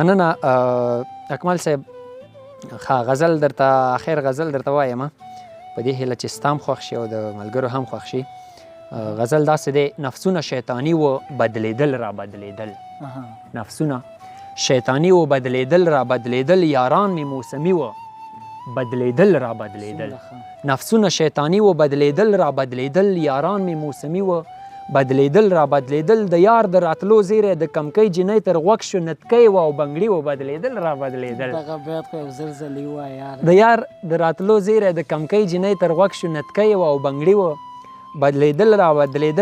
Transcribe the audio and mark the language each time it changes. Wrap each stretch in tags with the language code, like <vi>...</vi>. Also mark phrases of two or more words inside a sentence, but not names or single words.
<ps>مننه اکمل صاحب. ښه غزل درته اخر غزل درته وایم په دې هیله چې ستام خوښ شي او د ملګرو هم خوښ شي. غزل داسې دی: نفسونه شیطانی و بدلیدل را بدلیدل، نفسونه شیطانی و بدلیدل را بدلیدل، یاران می موسمی و بدلیدل را بدلیدل. نفسونه شیطانی و بدلیدل را بدلیدل، یاران می موسمی و بدلیدل را بدلیدل. د یار د راتلو زیری د کمکی جنۍ تر غوږ شو، نتکۍ و او بنګړي و بدلیدل را بدلیدل. دغه بیت خو یو ځل ځلې ووایه یاره. د یار د راتلو زیری د کمکی جنۍ تر غوږ شو، نتکۍ و او بنګړي و بدلیدل را بدلیدل.</ps>